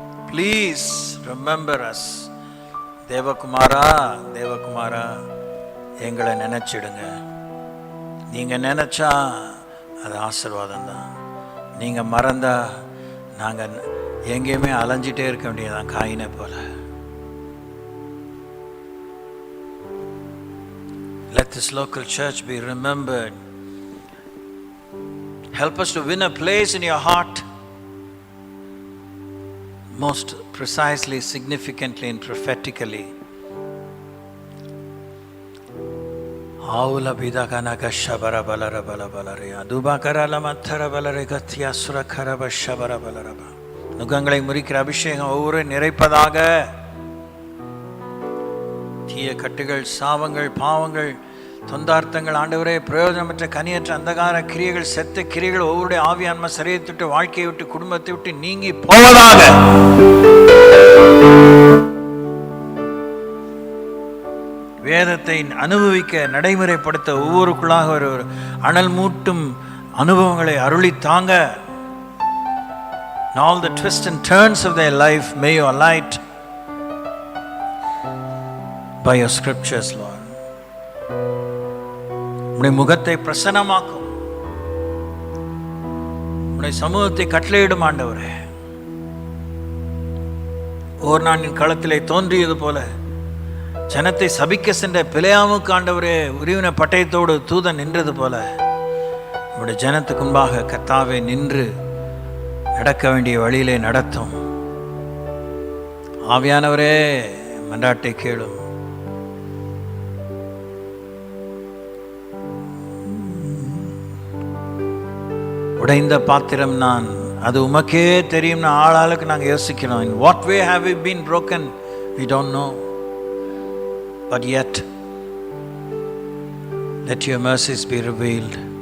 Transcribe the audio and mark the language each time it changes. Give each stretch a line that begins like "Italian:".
English: Please remember us.
Tamil: தேவகுமாரா, தேவகுமாரா, எங்களை நினைச்சிடுங்க. நீங்கள் நினைச்சா அது ஆசீர்வாதம் தான். நீங்கள் மறந்தா நாங்கள் எங்கேயுமே அலைஞ்சிட்டே இருக்க வேண்டியதான், காயினை போல.
English: Let this local church be remembered. Help us to win a place in your heart, most precisely, significantly and prophetically. Aula bidakana kashabara balara bala balare adubakara lamathara balare gathya surakara bashabara balaraba.
Tamil: நுகங்களை முறிக்கிற அபிஷேகம் ஒவ்வொரு நிறைப்பதாக. தீய கட்டுகள், சாபங்கள், பாவங்கள், தொந்தார்த்தங்கள், ஆண்டவரே பிரயோஜனமற்ற கனியற்ற அந்தகார கிரியைகள், செத்த கிரியைகள் ஒவ்வொருடைய ஆவியான்ம சரீரத்தை விட்டு, வாழ்க்கையை விட்டு, குடும்பத்தை விட்டு நீங்கி போவதாக. வேதத்தை அனுபவிக்க, நடைமுறைப்படுத்த ஒவ்வொருக்குள்ளாக ஒரு அனல் மூட்டும் அனுபவங்களை அருளி தாங்க.
English: In all the twists and turns of their life, may you alight by your scriptures, Lord.
Tamil: உம்முடைய முகத்தை பிரசன்னமாக்கும், உம்முடைய சமூகத்தை கட்டளையிடும் ஆண்டவரே. ஓர் நாளின் களத்திலே தோன்றியது போல ஜனத்தை சபிக்க சென்ற பிலேயாமுக்கு ஆண்டவரே உரிவின பட்டயத்தோடு தூதன் நின்றது போல உம்முடைய ஜனத்துக்கு முன்பாக கர்த்தாவே நின்று நடக்க வேண்டிய வழியிலே நடத்தும். ஆவியானவரே மன்றாட்டை கேளும். உடைந்த பாத்திரம் நான், அது உமக்கே தெரியும்னு ஆளாளுக்கு நாங்கள் யோசிக்கிறோம்.
English: In what way have we been broken? We don't know. But yet, let your mercies be revealed.